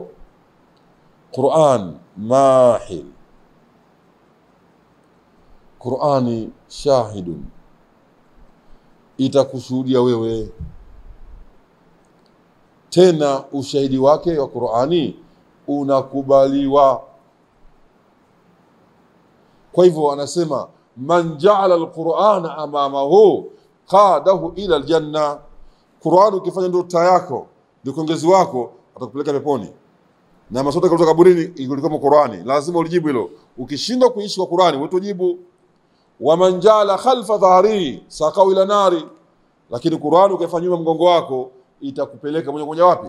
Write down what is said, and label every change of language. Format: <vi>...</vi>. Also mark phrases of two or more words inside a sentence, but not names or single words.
<ar>القرآن ماحل القرآن شاهد,</ar> <sw>itakushuhudia wewe. Tena ushahidi wake wa Qur'ani unakubaliwa. Kwa hivyo anasema</sw> <ar>من جعل القرآن أمامه قاده إلى الجنة.</ar> <sw>Qur'an ukifanya ndio taa yako, ndio kongezi wako, atakupeleka peponi. Na maswali kutoka kaburini ilikuwa kama Qur'ani, lazima ulijibu hilo. Ukishindwa kuishi kwa Qur'ani, wewe tujibu.</sw> <ar>ومن جعل خلف ظهره ساقه إلى النار.</ar> <sw>Lakini Qur'an ukifanywa mgongo wako, itakupeleka moja kwa moja wapi?</sw>